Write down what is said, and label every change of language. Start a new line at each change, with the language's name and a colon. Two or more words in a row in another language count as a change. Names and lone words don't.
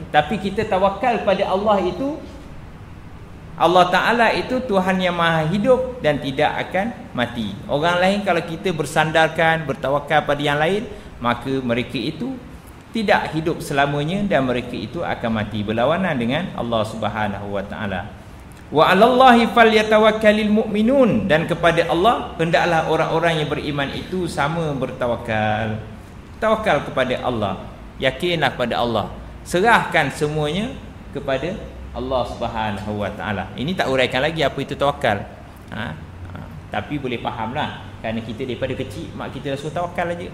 Malay: Tapi kita tawakal pada Allah itu,
Arabic: الله تعالى
Malay: itu Tuhan yang Maha Hidup dan tidak akan mati. Orang lain kalau kita bersandarkan, bertawakal pada yang lain, maka mereka itu tidak hidup selamanya dan mereka itu akan mati, berlawanan dengan Allah
Arabic: سبحانه وتعالى. وعلى الله فليتوكل المؤمنون,
Malay: dan kepada Allah hendaklah orang-orang yang beriman itu sama bertawakal. Tawakal kepada Allah, yakinlah kepada Allah, serahkan semuanya kepada Allah
Arabic: سبحانه وتعالى.
Malay: Ini tak uraikan lagi apa itu tawakal. Tapi boleh fahamlah, kerana kita daripada kecil mak kita dah suruh tawakal aja.